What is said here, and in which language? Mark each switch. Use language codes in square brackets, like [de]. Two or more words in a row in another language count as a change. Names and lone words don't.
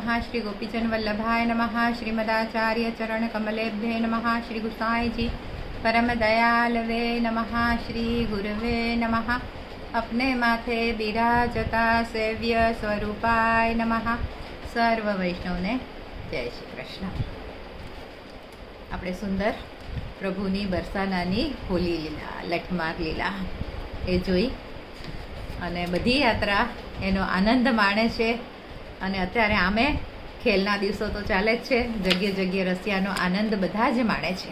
[sa] श्री गोपीजन वल्लभाय नमः। श्रीमदाचार्य चरण कमलेभ्ये नमः। श्री गुसाई जी परम दयालवे नमः। श्री गुरुवे नमः। अपने माथे बिराजता सेव्य स्वरूपाय नमः। [gu] સર્વ વૈષ્ણવ ને જય શ્રી કૃષ્ણ। આપણે સુંદર પ્રભુની બરસાનાની હોલી લીલા, લઠમાર લીલા એ જોઈ અને બધી યાત્રા એનો આનંદ માણે છે. અને અત્યારે આમે ખેલના દિવસો તો ચાલે જ છે, જગ્યે જગ્યે રસિયાનો આનંદ બધા જ માણે છે.